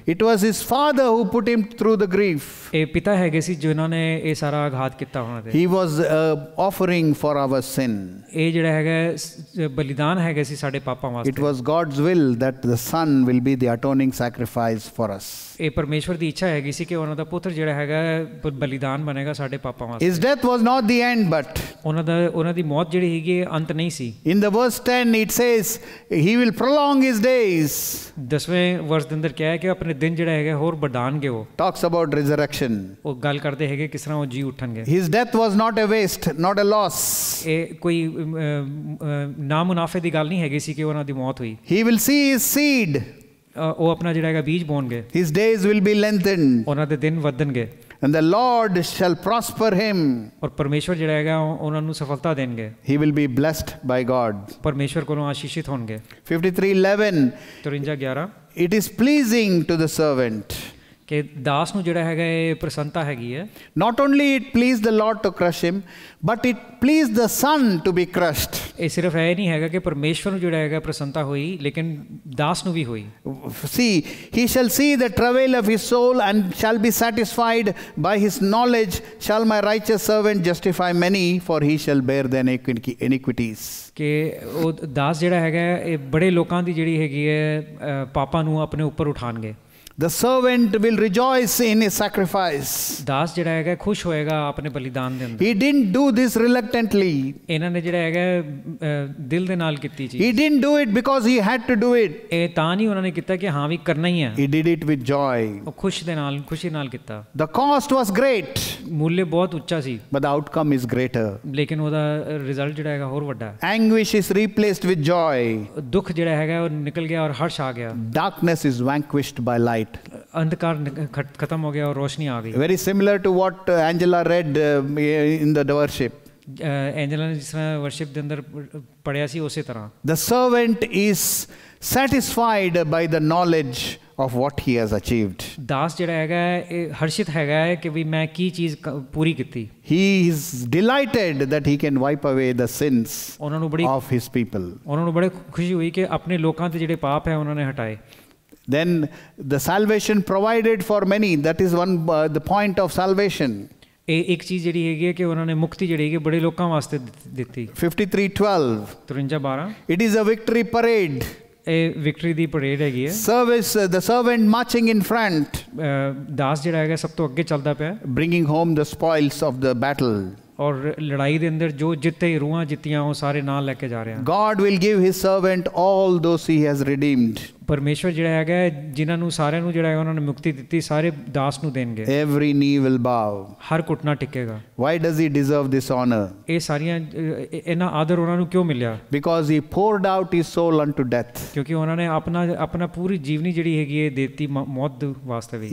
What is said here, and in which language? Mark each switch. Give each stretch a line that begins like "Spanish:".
English: It was his father who put him through the grief.
Punjabi: ਇਹ ਪਿਤਾ ਹੈਗੇ ਸੀ ਜਿਨ੍ਹਾਂ ਨੇ ਇਹ ਸਾਰਾ ਆਘਾਤ ਕੀਤਾ ਉਹਨਾਂ ਤੇ।
English: He was offering for our sin.
Punjabi: ਇਹ ਜਿਹੜਾ ਹੈਗਾ ਬਲੀਦਾਨ ਹੈਗੇ ਸੀ ਸਾਡੇ ਪਾਪਾਂ ਵਾਸਤੇ।
English: It was God's will that the Son will be the atoning sacrifice for us.
Punjabi: ਇਹ ਪਰਮੇਸ਼ਵਰ ਦੀ ਇੱਛਾ ਹੈਗੀ ਸੀ ਕਿ ਉਹਨਾਂ ਦਾ ਪੁੱਤਰ ਜਿਹੜਾ ਹੈਗਾ ਬਲੀਦਾਨ ਬਣੇਗਾ ਸਾਡੇ ਪਾਪਾਂ ਵਾਸਤੇ।
English: His death was not the end, but
Punjabi: ਉਹਨਾਂ ਦੀ ਮੌਤ ਜਿਹੜੀ ਹੈਗੀ ਅੰਤ ਨਹੀਂ ਸੀ।
English: in the verse 10 it says he will prolong his days.
Punjabi: 10ਵੇਂ ਵਰਸ ਦੇ ਅੰਦਰ ਕਿਹਾ ਹੈ ਕਿ ਆਪਣੇ ਦਿਨ ਜਿਹੜਾ ਹੈਗਾ ਹੋਰ ਵਧਾਣਗੇ। ਉਹ
English: talks about resurrection.
Punjabi: ਉਹ ਗੱਲ ਕਰਦੇ ਹੈਗੇ ਕਿਸ ਤਰ੍ਹਾਂ ਉਹ ਜੀ ਉੱਠਣਗੇ।
English: His death was not a waste, not a loss.
Punjabi: ਇਹ ਕੋਈ ਨਾ ਮੁਨਾਫੇ ਦੀ ਗੱਲ ਨਹੀਂ ਹੈਗੀ ਸੀ ਕਿ ਉਹਨਾਂ ਦੀ ਮੌਤ ਹੋਈ।
English: He will see his seed.
Punjabi: ਉਹ ਆਪਣਾ ਜਿਹੜਾ ਹੈਗਾ ਬੀਜ ਬੋਣਗੇ।
English: His days will be lengthened.
Punjabi: ਉਹਨਾਂ ਦੇ ਦਿਨ ਵਧਣਗੇ।
English: And the Lord shall prosper him.
Punjabi: ਔਰ ਪਰਮੇਸ਼ਵਰ ਜਿਹੜਾ ਹੈਗਾ ਉਹਨਾਂ ਨੂੰ ਸਫਲਤਾ ਦੇਣਗੇ।
English: He will be blessed by God.
Punjabi: ਪਰਮੇਸ਼ਵਰ ਕੋਲੋਂ ਆਸ਼ੀਸ਼ਿਤ ਹੋਣਗੇ। 53:11. 53:11
English: It is pleasing to the servant.
Punjabi: ਕਿ ਦਾਸ ਨੂੰ ਜਿਹੜਾ ਹੈਗਾ ਇਹ ਪ੍ਰਸੰਨਤਾ ਹੈਗੀ ਹੈ।
English: Not only it pleased the Lord to crush him, but it pleased the Son to be crushed.
Punjabi: ਇਹ ਸਿਰਫ ਇਹ ਨਹੀਂ ਹੈਗਾ ਕਿ ਪਰਮੇਸ਼ਵਰ ਨੂੰ ਜਿਹੜਾ ਹੈਗਾ ਪ੍ਰਸੰਨਤਾ ਹੋਈ ਲੇਕਿਨ ਦਾਸ ਨੂੰ ਵੀ ਹੋਈ।
English: See, he shall see the travail of his soul and shall be satisfied by his knowledge. Shall my righteous servant justify many, for he shall bear their iniquities.
Punjabi: ਕਿ ਉਹ ਦਾਸ ਜਿਹੜਾ ਹੈਗਾ ਇਹ ਬੜੇ ਲੋਕਾਂ ਦੀ ਜਿਹੜੀ ਹੈਗੀ ਹੈ ਪਾਪਾਂ ਨੂੰ ਆਪਣੇ ਉੱਪਰ ਉਠਾਣਗੇ।
English: The servant will rejoice in his sacrifice.
Punjabi: ਦਾਸ ਜਿਹੜਾ ਹੈਗਾ ਖੁਸ਼ ਹੋਏਗਾ ਆਪਣੇ ਬਲੀਦਾਨ ਦੇ ਅੰਦਰ।
English: He didn't do this reluctantly.
Punjabi: ਇਹਨਾਂ ਨੇ ਜਿਹੜਾ ਹੈਗਾ ਦਿਲ ਦੇ ਨਾਲ ਕੀਤੀ ਚੀਜ਼।
English: He didn't do it because he had to do it.
Punjabi: ਇਹ ਤਾਂ ਨਹੀਂ ਉਹਨਾਂ ਨੇ ਕੀਤਾ ਕਿ ਹਾਂ ਵੀ ਕਰਨਾ ਹੀ ਹੈ।
English: He did it with joy.
Punjabi: ਉਹ ਖੁਸ਼ੀ ਨਾਲ ਕੀਤਾ।
English: The cost was great,
Punjabi: ਮੁੱਲ ਬਹੁਤ ਉੱਚਾ ਸੀ,
English: but the outcome is greater.
Punjabi: ਲੇਕਿਨ ਉਹਦਾ ਰਿਜ਼ਲਟ ਜਿਹੜਾ ਹੈਗਾ ਹੋਰ ਵੱਡਾ ਹੈ।
English: Anguish is replaced with joy.
Punjabi: ਦੁੱਖ ਜਿਹੜਾ ਹੈਗਾ ਉਹ ਨਿਕਲ ਗਿਆ ਔਰ ਹਰਸ਼ ਆ ਗਿਆ।
English: Darkness is vanquished by light.
Punjabi: ਅੰਧਕਾਰ ਖਤਮ ਹੋ ਗਿਆ ਔਰ ਰੋਸ਼ਨੀ ਆ ਗਈ।
English: Very similar to what Angela read in the worship.
Punjabi: Angela ਨੇ ਜਿਸ ਤਰ੍ਹਾਂ ਵਰਸ਼ਿਪ ਦੇ ਅੰਦਰ ਪੜਿਆ ਸੀ ਉਸੇ ਤਰ੍ਹਾਂ।
English: The servant is satisfied by the knowledge of what he has achieved.
Punjabi: ਦਾਸ ਜਿਹੜਾ ਹੈਗਾ ਇਹ ਹਰਸ਼ਿਤ ਹੈਗਾ ਹੈ ਕਿ ਵੀ ਮੈਂ ਕੀ ਚੀਜ਼ ਪੂਰੀ ਕੀਤੀ।
English: He is delighted that he can wipe away the sins
Punjabi: ਉਹਨਾਂ ਨੂੰ ਬੜੀ
English: of his people.
Punjabi: ਉਹਨਾਂ ਨੂੰ ਬੜੀ ਖੁਸ਼ੀ ਹੋਈ ਕਿ ਆਪਣੇ ਲੋਕਾਂ ਦੇ ਜਿਹੜੇ ਪਾਪ ਹੈ ਉਹਨਾਂ ਨੇ ਹਟਾਏ।
English: Then the salvation provided for many. That is one the point of salvation.
Punjabi: ਇਹ ਇੱਕ ਚੀਜ਼ ਜਿਹੜੀ ਹੈਗੀ ਹੈ ਕਿ ਉਹਨਾਂ ਨੇ ਮੁਕਤੀ ਜਿਹੜੀ ਹੈਗੀ ਬੜੇ ਲੋਕਾਂ ਵਾਸਤੇ ਦਿੱਤੀ। 53:12. 53:12
English: It is a victory parade.
Punjabi: ਇਹ ਵਿਕਟਰੀ ਦੀ ਪਰੇਡ ਹੈਗੀ ਹੈ।
English: Service, the servant marching in front,
Punjabi: ਦਾਸ ਜਿਹੜਾ ਹੈਗਾ ਸਭ ਤੋਂ ਅੱਗੇ ਚੱਲਦਾ ਪਿਆ,
English: bringing home the spoils of the battle.
Punjabi: ਔਰ ਲੜਾਈ ਦੇ ਅੰਦਰ ਜੋ ਜਿੱਤੇ ਰੂਹਾਂ ਜਿੱਤੀਆਂ ਉਹ ਸਾਰੇ ਨਾਲ ਲੈ ਕੇ ਜਾ ਰਿਹਾ।
English: God will give his servant all those he has redeemed.
Punjabi: ਪਰਮੇਸ਼ਵਰ ਜਿਹੜਾ ਹੈਗਾ ਜਿਨ੍ਹਾਂ ਨੂੰ ਸਾਰਿਆਂ ਨੂੰ ਜਿਹੜਾ ਹੈ ਉਹਨਾਂ ਨੇ ਮੁਕਤੀ ਦਿੱਤੀ ਸਾਰੇ ਦਾਸ ਨੂੰ ਦੇਣਗੇ।
English: Every knee will bow.
Punjabi: Har ਘੁਟਨਾ ਟਿਕੇਗਾ।
English: Why does he deserve this honor?
Punjabi: ਇਹ ਸਾਰੀਆਂ ਇਹਨਾਂ ਆਦਰ ਉਹਨਾਂ ਨੂੰ ਕਿਉਂ ਮਿਲਿਆ?
English: Because he poured out his soul unto death.
Punjabi: ਕਿਉਂਕਿ ਉਹਨਾਂ ਨੇ ਆਪਣਾ ਪੂਰੀ ਜੀਵਨੀ ਜਿਹੜੀ ਹੈਗੀ ਹੈ ਦਿੱਤੀ ਮੌਤ ਵਾਸਤੇ ਵੀ।